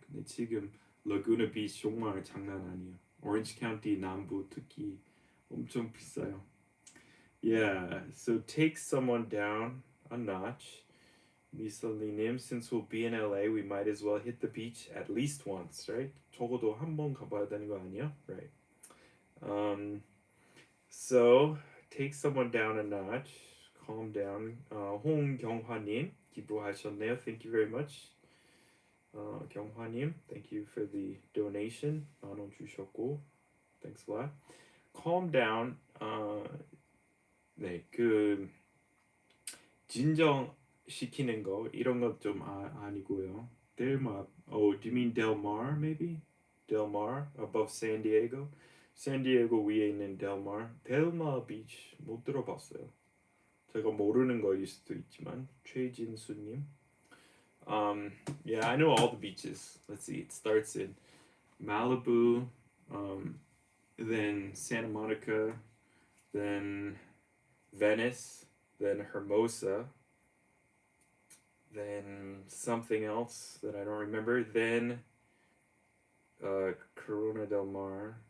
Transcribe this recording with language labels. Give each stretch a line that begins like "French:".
Korean: 근데 지금 라구나 비치 정말 장난 아니에요. 오렌지 카운티 남부 특히 엄청 비싸요.
English: Yeah, so take someone down a notch. 미설리님, since we'll be in LA, we might as well hit the beach at least once, right?
Korean: 적어도 한 번 가봐야 되는 거 아니야?
English: Right. So take someone down a notch. Calm down.
Korean: 홍경화님 기부하셨네요.
English: Thank you very much. 경화님, thank you for the donation.
Korean: 10,000원 주셨고,
English: thanks a lot. Calm down.
Korean: 네, 그 진정시키는 거 이런 것 좀 아니고요.
English: Del Mar. Oh, do you mean Del Mar maybe? Del Mar above San Diego.
Korean: San Diego 위에 있는 Del Mar. Del Mar Beach 못 들어봤어요. 제가 모르는 거일 수도 있지만 최진수님.
English: Yeah, I know all the beaches. Let's see. It starts in Malibu, then Santa Monica, then Venice, then Hermosa, then something else that I don't remember, then Corona del Mar.